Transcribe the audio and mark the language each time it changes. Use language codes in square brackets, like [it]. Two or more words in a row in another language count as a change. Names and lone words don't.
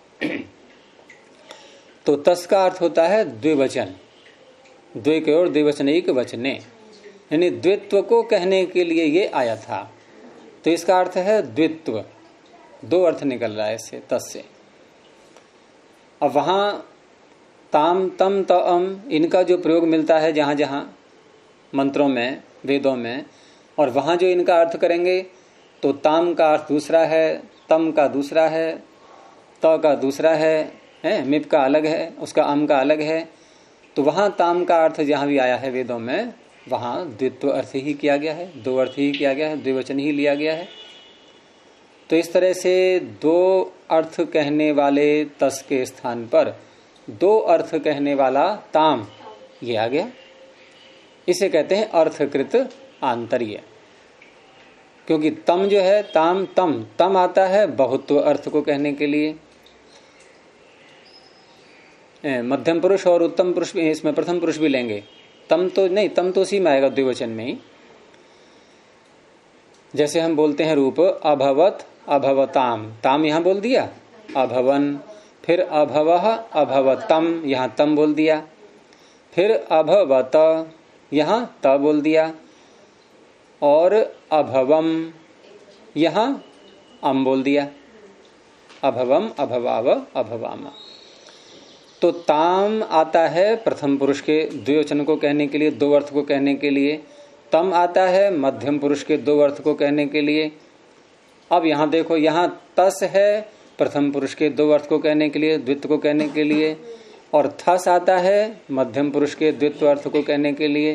[hi] तो तस का अर्थ होता है द्विवचन, द्वे के और द्विवचन एक वचने, यानी द्वित्व को कहने के लिए ये आया था। तो इसका अर्थ है द्वित्व, दो अर्थ निकल रहा है इससे, तस से। अब वहां ताम तम तम इनका जो प्रयोग मिलता है जहां जहां मंत्रों में, वेदों में, और वहां जो इनका अर्थ करेंगे तो ताम का अर्थ दूसरा है, तम का दूसरा है, त का दूसरा है, मिप का अलग है, उसका अम का अलग है। तो वहां ताम का अर्थ जहां भी आया है वेदों में, वहां द्वित्व अर्थ ही किया गया है, दो अर्थ ही किया गया है, द्विवचन ही लिया गया है। तो इस तरह से दो अर्थ कहने वाले तस के स्थान पर दो अर्थ कहने वाला ताम ये आ गया। इसे कहते हैं अर्थकृत आंतर्य। क्योंकि तम जो है, ताम तम, तम आता है बहुत्व अर्थ को कहने के लिए। मध्यम पुरुष और उत्तम पुरुष, इसमें प्रथम पुरुष भी लेंगे। तम तो नहीं, तम तो उसी में आएगा द्विवचन में ही। जैसे हम बोलते हैं रूप [sa] अभवत अभवताम, [hi] ताम यहां बोल दिया, अभवन, फिर [sa] अभवः अभवतम, [hi] यहां तम बोल दिया, फिर अभवत, यहां त बोल दिया, और अभवम, यहां अम बोल दिया, [sa] अभवम अभवाव अभवाम। [hi] तो ताम आता है प्रथम पुरुष के द्विवचन को कहने के लिए, दो अर्थ को कहने के लिए। तम आता है मध्यम पुरुष के दो अर्थ को कहने के लिए। अब यहां देखो, यहां तस है प्रथम पुरुष के दो अर्थ को कहने के लिए, द्वित्व को कहने के लिए, और थस आता है मध्यम पुरुष के द्वित्व अर्थ को कहने के लिए।